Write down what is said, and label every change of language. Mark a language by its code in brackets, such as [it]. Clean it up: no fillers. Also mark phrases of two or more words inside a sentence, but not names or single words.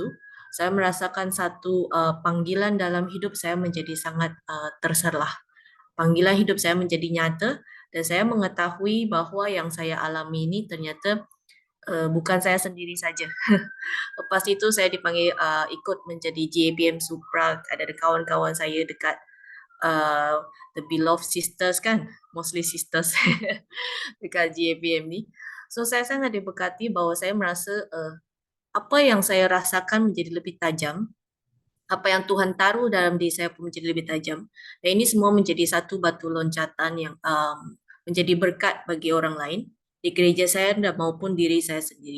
[ms] Saya merasakan satu panggilan dalam hidup saya menjadi sangat terserlah. Panggilan hidup saya menjadi nyata dan saya mengetahui bahwa yang saya alami ini ternyata bukan saya sendiri saja. Lepas itu saya dipanggil ikut menjadi JPM Supra. Ada kawan-kawan saya dekat [en] the beloved sisters [ms] kan, [en] mostly sisters [ms] dekat JPM ni. So saya sangat diberkati bahwa saya merasa apa yang saya rasakan menjadi lebih tajam, apa yang Tuhan taruh dalam diri saya pun menjadi lebih tajam. Dan ini semua menjadi satu batu loncatan yang menjadi berkat bagi orang lain di gereja saya dan maupun diri saya sendiri.